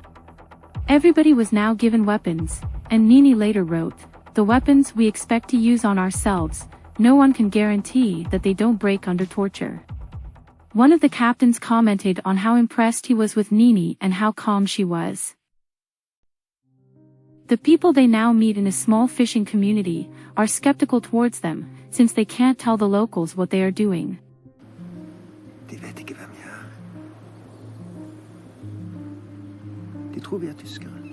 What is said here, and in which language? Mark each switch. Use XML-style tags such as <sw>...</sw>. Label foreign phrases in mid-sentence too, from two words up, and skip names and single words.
<en>Everybody was now given weapons, and Nini later wrote, "The weapons we expect to use on ourselves, no one can guarantee that they don't break under torture." One of the captains commented on how impressed he was with Nini and how calm she was. The people they now meet in a small fishing community are skeptical towards them, since they can't tell the locals what they are doing.</en> <no>De vet ikke hvem jeg er. De tror vi er tyskere.</no>